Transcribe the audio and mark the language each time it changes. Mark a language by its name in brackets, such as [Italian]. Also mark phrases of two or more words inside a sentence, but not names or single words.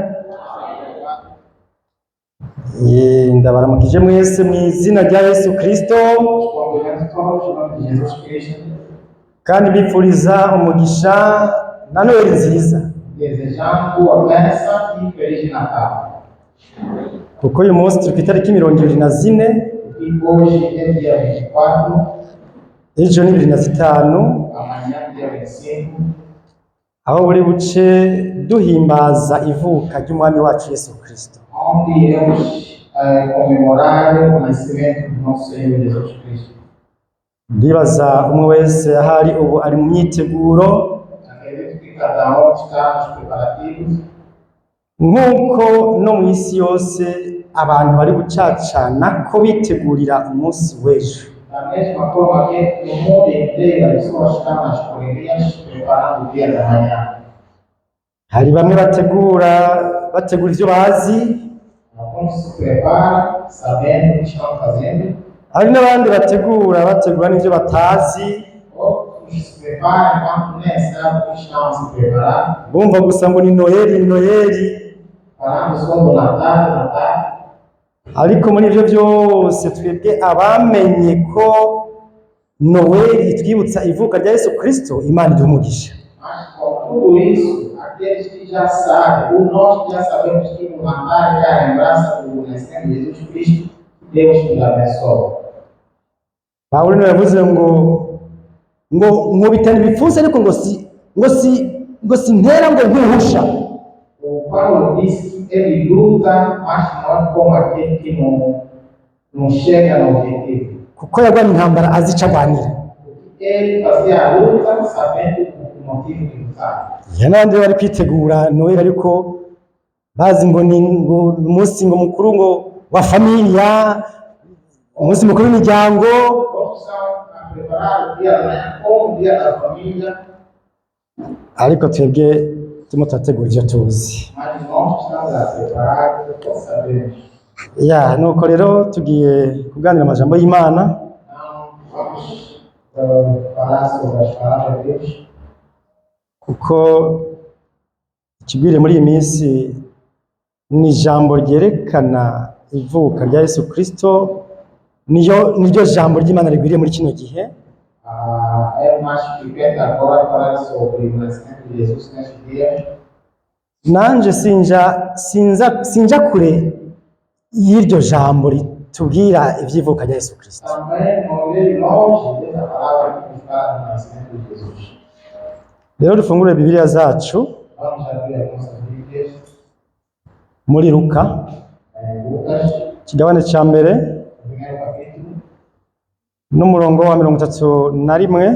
[Rundi] Ndabaramukije mwese mu izina rya Yesu Kristo kandi bipfuriza umugisha na Noheli nziza, kuko uyu munsi turi ku itariki 24, ejo ni 25, aho buri buce duhimbaza ivuka ry'umwami wacu Yesu Kristo. [Portuguese] Onde iremos comemorar o nascimento do nosso Senhor Jesus Cristo. [Rundi] Ndibaza umwe wese ahari ubu ari mu myiteguro, [Portuguese] Acredito que cada um está nos preparativos, [Rundi] nk'uko no mu isi yose abantu bari gucacana ko bitegurira umunsi w'ejo. [Portuguese] da mesma forma que no mundo inteiro as pessoas estão nas correrias preparando o dia da manhã. [Rundi] Hari bamwe bategura ivyo bazi, [Portuguese] Alguns se preparam sabendo o que estão fazendo, [Rundi] hari n'abandi bategura n'ivyo batazi, [Portuguese] outros se preparam enquanto nem sabem o que estão a se preparar, [Rundi] bumva gusa ngo ni Noheli. [Portuguese] falando só do Natal. [Rundi] Ariko muri ivyo vyose twebwe abamenye ko Noheli itwibutsa ivuka rya Yesu Kristo, Imana iduhe umugisha. [Portuguese] Mas com tudo isso, aqueles que já sabem, ou nós que já sabemos que no Natal é a lembrança do nascimento de Jesus Cristo, Deus nos abençoe. [Rundi] Pawulo niwe yavuze ngo bitana ibipfunsi, ariko ngo sintera ngo nkuhusha. [Portuguese] O Paulo disse que ele luta, mas não como aquele que não chega no objetivo. [Rundi] Kuko yarwanya intambara azi ico arwanira. [Portuguese] Ele fazia a luta sabendo o motivo que lutava. [Rundi] N'abandi bari kwitegura Noheli, ariko bazi ngo ni umunsi ngo mukuru ngo wa familia, umunsi mukuru w'imiryango. [Portuguese] Outros estão a preparar o dia da manhã como o dia da família, [Rundi] Ariko twebwe turimo turategura ivyo tuzi. [Portuguese] mas nós estamos a preparar o que sabemos. [Rundi] Nuko rero tugiye kuganira amajambo y'Imana. [Portuguese] Então, vamos falar sobre as palavras de Deus. [Rundi] Kuko ikigwiriye muri iyi minsi ni ijambo ryerekana ivuka rya Yesu Kristo, niryo jambo ry'Imana rigwiriye muri kino gihe. [Portuguese] É mais frequente agora falar sobre o nascimento de Jesus neste dia. [Rundi] Nanje sinja kure y'iryo jambo ritubwira ivy'ivuka rya Yesu Kristo. [Portuguese] Também não veio longe dessa palavra que nos fala do nascimento de Jesus. [Rundi] Rero dufungure Bibiliya zacu [Portuguese] Vamos abrir as nossas Bíblias [Rundi] muri Luka [Portuguese] em Lucas, [Rundi] ikigabane ca mbere [Portuguese] no primeiro capítulo, [Rundi] n'umurongo wa 31,